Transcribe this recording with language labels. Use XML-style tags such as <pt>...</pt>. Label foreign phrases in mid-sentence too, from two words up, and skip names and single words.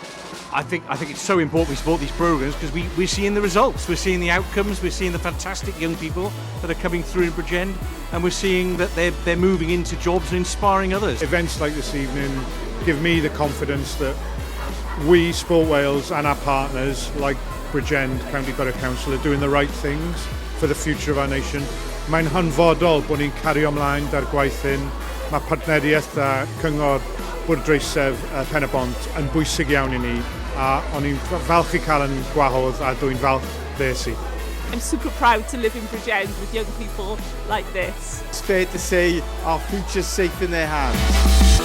<en>I think it's so important we support these programmes because we're seeing the results, we're seeing the outcomes, we're seeing the fantastic young people that are coming through in Bridgend, and we're seeing that they're moving into jobs and inspiring others. Events like this evening give me the confidence that we, Sport Wales, and our partners like Bridgend County Borough Council are doing the right things for the future of our nation.</en> <cy>Mae'n hanfodol bod ni'n cario ymlaen da'r gwaith hyn. Mae partneriaeth a cyngor bwrdreisef Pen-y-bont yn bwysig iawn I ni, a o'n i'n falch I cael yn gwahodd a dwi'n falch des I.</cy> <en>I'm super proud to live in Bridgend with young people like this. It's fair to say our future's safe in their hands.</en>